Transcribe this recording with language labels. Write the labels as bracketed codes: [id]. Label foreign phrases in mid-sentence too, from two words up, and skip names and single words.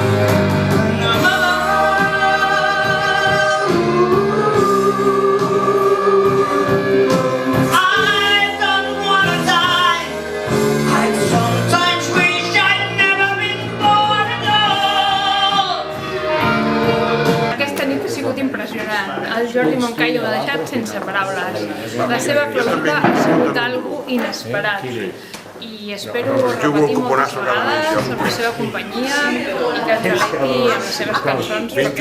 [en] I don't wanna die. I sometimes wish I'd never been born at all. [ca] Aquesta nit ha sigut impressionant. El Jordi Moncayo m'ha deixat sense paraules. La seva flauta ha sigut algo inesperat. I espero repetir moltes vegades amb la seva companyia i que ens delecti amb les seves cançons.